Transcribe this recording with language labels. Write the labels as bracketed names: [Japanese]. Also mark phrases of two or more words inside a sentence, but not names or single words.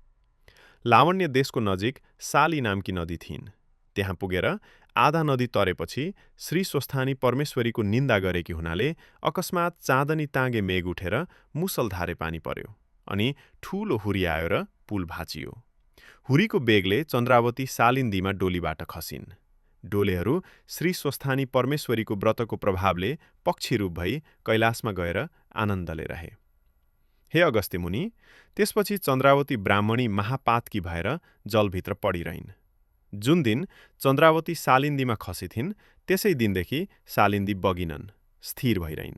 [Nepali] लावण्य देशको नजिक साली नामकी नदी थिइन्। त्यहाँ पुगेर आधा नदी तरेपछि श्री स्वस्थानी परमेश्वरीको निन्दा गरेकी हुनाले अकस्मात चाँदनी ताँगे मेघ उठेर मुसलधारे पानी पर्यो अनि ठूलो हुरी आयो र पुल भाँचियो। हुरीको बेगले चन्द्रावती सालिन्दीमा डोलीबाट खसिन्। डोलेहरू श्री स्वस्थानी परमेश्वरीको व्रतको प्रभावले पक्षी रूप भई कैलाशमा गएर आनन्दले रहे। हे अगस्त्य मुनि, त्यसपछि चन्द्रावती ब्राह्मणी महापातकी भएर जलभित्र पडिरहिन्। जुन दिन चन्द्रावती सालिन्दीमा खसिथिन् त्यसै दिनदेखि सालिन्दी बगिनन्, स्थिर भइरहिन्।